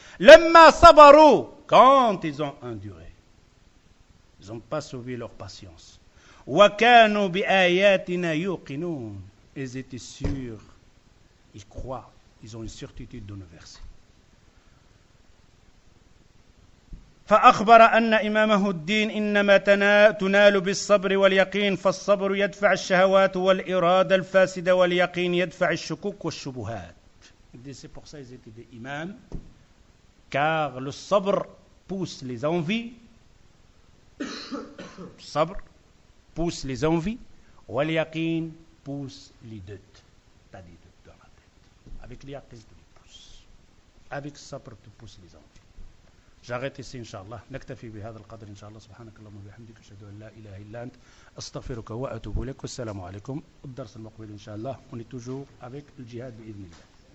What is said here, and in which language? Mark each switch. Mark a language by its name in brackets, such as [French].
[Arabic] لَمَّا صَبَرُوا, [French] quand ils ont enduré, ils n'ont pas sauvé leur patience. [Arabic] وَكَانُوا بِآيَاتِنَا يُوقِنُونَ, [French] ils étaient sûrs, ils croient, ils ont une certitude de nos versets. [Arabic] فأخبر أن إمامه الدين إنما تنال بالصبر واليقين فالصبر يدفع الشهوات والإرادة الفاسدة واليقين يدفع الشكوك والشبهات. [French] C'est pour ça qu'ils étaient des imams, car le sabr pousse les envies, sabr pousse les envies, واليقين pousse les doutes. T'as des doutes dans la tête. Avec l'yaqin, tu les pousses. Avec sabr, tu pousses les envies. J'arrête ici, Inch'Allah. [Arabic] نكتفي بهذا القدر إن شاء الله. سبحانك اللهم وبحمدك أشهد أن لا إله إلا أنت أستغفرك وأتوب إليك. والسلام عليكم. الدرس المقبل إن شاء الله. [French] On est toujours avec le djihad [Arabic] بإذن الله.